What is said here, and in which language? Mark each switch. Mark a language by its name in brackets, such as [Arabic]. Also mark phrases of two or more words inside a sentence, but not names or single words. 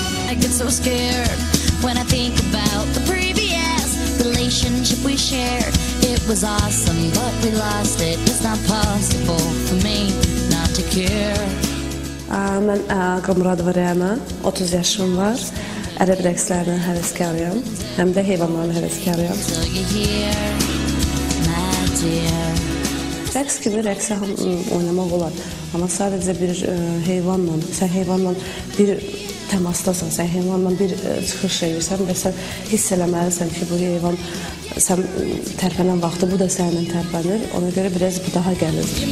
[English] I get so scared when I think about the previous relationship we shared. It was awesome, but we lost it. It's not possible for me not to care. [Azerbaijani] Mən Qamuradova Rəna, 30 yaşım var. Ərəb rəqslərinin həvəskarıyam, həm də heyvanların həvəskarıyam. Rəqs kimi rəqsə oynamaq olar, amma sadəcə bir heyvanla, sən heyvanla bir təmasdasan, sən heyvanla bir çıxış edirsən və sən hiss eləməlisən ki, bu heyvan sən tərpənən vaxtı bu da sənin tərpənir, ona görə biraz bu daha gəlir.